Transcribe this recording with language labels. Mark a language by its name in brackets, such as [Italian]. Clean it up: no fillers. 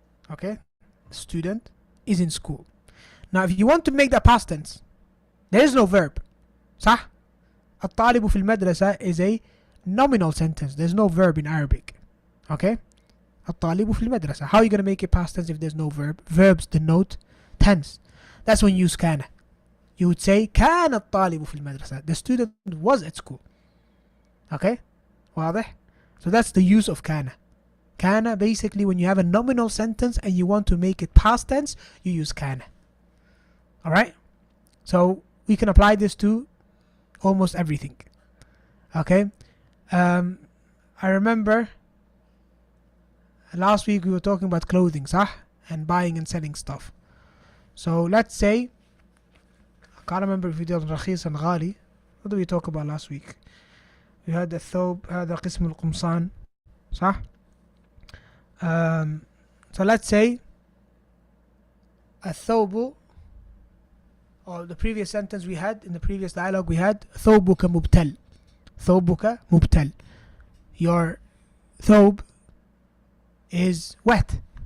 [English] Okay, student is in school. Now if you want to make that past tense, there is no verb. [Arabic] صح? الطالب في المدرسة [English] is a nominal sentence. There's no verb in Arabic. Okay? [Arabic] الطالب في المدرسة. [English] How are you going to make it past tense if there's no verb? Verbs denote tense. That's when you use كان. You would say [Arabic] كان الطالب في المدرسة. [English] The student was at school. Okay? [Arabic] واضح? [English] So that's the use of كان. كان basically when you have a nominal sentence and you want to make it past tense, you use كان. Alright? So we can apply this to almost everything. Okay? I remember last week we were talking about clothing, [Arabic] صح? [English] And buying and selling stuff. So let's say, I can't remember if we did رخيص and غالي. What did we talk about last week? We had [Arabic] الثوب, هذا قسم القمصان, صح? [English] So let's say الثوب, or the previous sentence we had, in the previous dialogue we had [Arabic] ثوبك مبتل. ثوبك مبتل. [English] Your ثوب is wet.